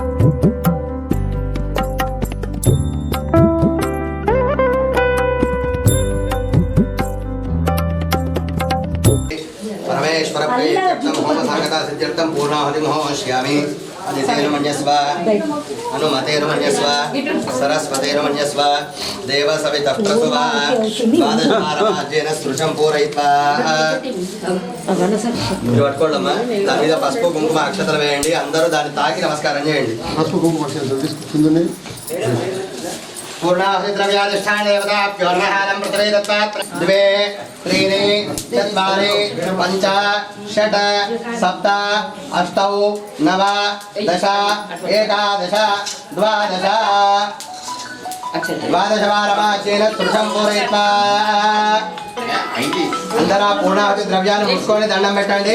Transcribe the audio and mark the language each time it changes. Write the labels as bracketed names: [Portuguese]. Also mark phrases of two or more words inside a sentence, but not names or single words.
[Sanskrit] परमेश्वर प्रीत्यर्थम होम संगता सिद्ध्यर्थम पूर्णाहुतिं होमश्यामि अदितेर्मन्यस्व अनुमतेर्मन्यस्व सरस्वतेर्मन्यस्व देव सवितः प्रसुवा द्वादशवारमाज्येन स्पृशं पूरयित्वा [Telugu] మీరు పట్టుకోండమ్మా దాని మీద పసుపు కుంకుమ అక్షతలు వేయండి అందరూ దాన్ని తాకి నమస్కారం చేయండి పసుపు కుంకుమ అక్షతలు తీసుకుంటుంది [Sanskrit] पूर्णाहुति द्रव्याधिष्ठान देवताभ्यो नमः नं पृथ्वी दत्तात् द्वे त्रीणि चत्वारि पञ्च षट् सप्त अष्टौ नव दश एकादश द्वादश द्वादशवारमाच्येन स्पृशं पूरयित्वा [Telugu] అందరూ పూర్ణాహుతి ద్రవ్యాన్ని ముసుకొని దండం పెట్టండి.